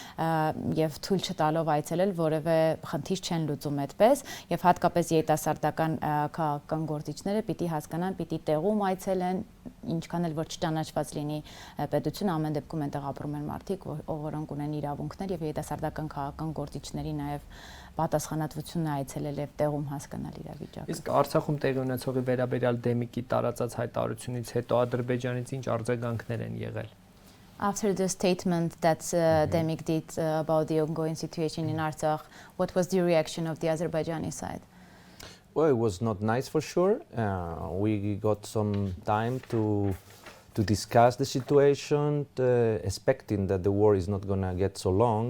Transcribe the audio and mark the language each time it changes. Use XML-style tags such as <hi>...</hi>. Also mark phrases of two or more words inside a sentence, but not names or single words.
<hy>եւ թույլ չտալով այցելել որևէ խնդիր չեն լուծում այդպես եւ հատկապես երիտասարդական քաղաքական գործիչները պիտի հասկանան, պիտի տեղում այցելեն, ինչքան էլ որ չճանաչված լինի պետությունը, ամեն դեպքում այնտեղ ապրում են մարդիկ, որոնք ունեն իրավունքներ եւ երիտասարդական քաղաքական գործիչների նաեւ պատասխանատվությունն է այցելել եւ տեղում հասկանալ իրավիճակը։ Իսկ Արցախում տեղի ունեցողի վերաբերյալ Դեմիկի տարածած հայտարարությունից հետո Ադրբեջանից ինչ արձագանքներ են եղել։</hy> <en>After the statement that Demik did about the ongoing situation in Artsakh, what was the reaction of the Azerbaijani side? Well, it was not nice for sure. We got some time to discuss the situation, expecting that the war is not going to get so long.</en>